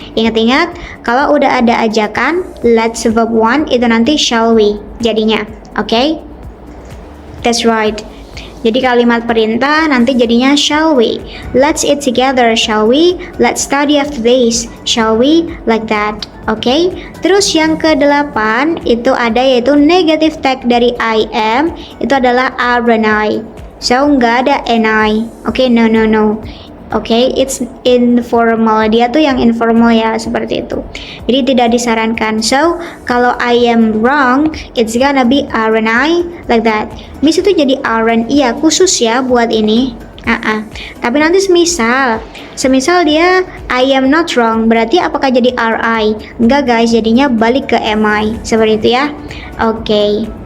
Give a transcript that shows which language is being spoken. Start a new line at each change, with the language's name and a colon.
Indonesian: Ingat-ingat, kalau udah ada ajakan let's verb one itu nanti shall we jadinya. Oke?
English: That's right.
Indonesian: Jadi kalimat perintah nanti jadinya shall we.
English: Let's eat together, shall we? Let's study after this, shall we? Like that. Oke.
Indonesian: Terus yang ke-8 itu ada yaitu negative tag dari I am, itu adalah aren't I.
English: So
Indonesian: nggak ada ni.
English: Oke, no. Oke, it's informal.
Indonesian: Dia tuh yang informal ya, seperti itu. Jadi tidak disarankan.
English: So, kalau I am wrong, it's gonna be aren't I, like that.
Indonesian: Miss itu jadi aren't, iya khusus ya buat ini. Tapi nanti semisal dia
English: I am not wrong,
Indonesian: berarti apakah jadi RI? Enggak guys, jadinya balik ke am I, seperti itu ya. Oke.